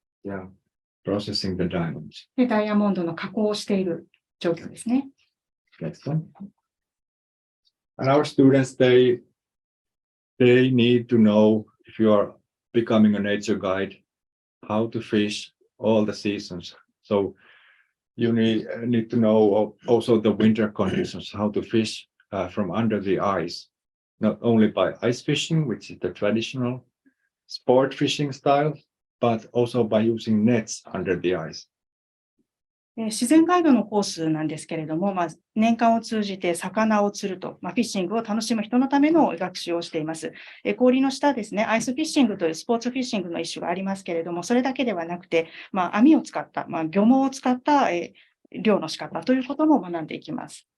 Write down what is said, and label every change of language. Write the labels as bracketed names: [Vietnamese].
[English] Yeah, processing the diamonds. [Japanese] でダイヤモンドの加工をしている状況ですね。 [English] Next one. And our students, they need to know if you are becoming a nature guide, how to fish all the seasons. So you need to know also the winter conditions, how to fish from under the ice, not only by ice fishing, which is the traditional sport fishing style, but also by using nets under the ice. [Japanese] 自然ガイドのコースなんですけれども、年間を通じて魚を釣ると、フィッシングを楽しむ人のための学習をしています。氷の下ですね、アイスフィッシングというスポーツフィッシングの一種がありますけれども、それだけではなくて、網を使った、漁網を使った漁の仕方ということも学んでいきます。